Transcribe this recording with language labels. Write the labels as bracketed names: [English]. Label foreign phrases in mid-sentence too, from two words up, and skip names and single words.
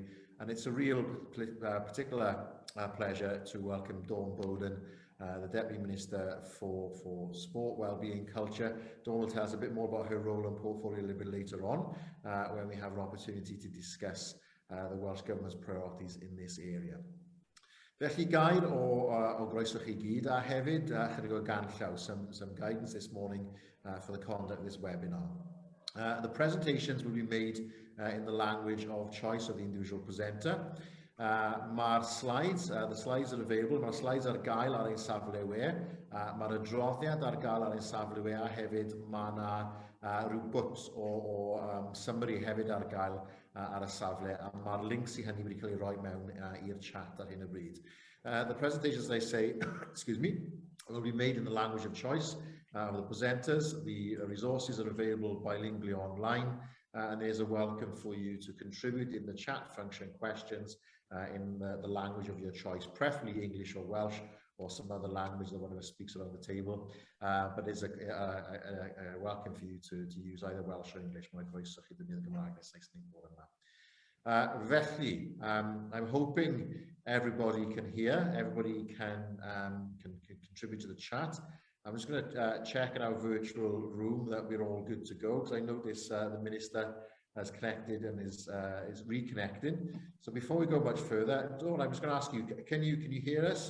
[English] And it's a real particular pleasure to welcome Dawn Bowden, the Deputy Minister for Sport, Wellbeing, Culture. Dawn will tell us a bit more about her role and portfolio a little bit later on, when we have an opportunity to discuss the Welsh Government's priorities in this area. [Welsh] Felly gair o groeso chi gyd, a hefyd chydig o ganllaw, [English] some guidance this morning for the conduct of this webinar. The presentations will be made in the language of choice of the individual presenter. [Welsh] Mae'r slides, [English] the slides are available. [Welsh] Mae'r slides ar gael ar ein safle we. Mae'r adroddiad ar gael ar ein safle we, a hefyd mae yna rhyw bwts o summary hefyd ar gael ar y safle, a mae'r links i hynny wedi cael ei roi mewn i'r chat ar hyn o bryd. [English] The presentations, they say, excuse me, will be made in the language of choice of the presenters. The resources are available bilingually online, and there's a welcome for you to contribute in the chat function questions in the language of your choice, preferably English or Welsh or some other language that one of us speaks around the table. But there's a welcome for you to use either Welsh or English. [Welsh] Mae'n croeso chi ddefnyddio Gymraeg neu Saesneg mor yma. Felly, [English] I'm hoping everybody can hear, everybody can contribute to the chat. I'm just going to check in our virtual room that we're all good to go, because I notice the Minister has connected and is reconnecting. So before we go much further, Dawn, I'm just going to ask you, can you hear us?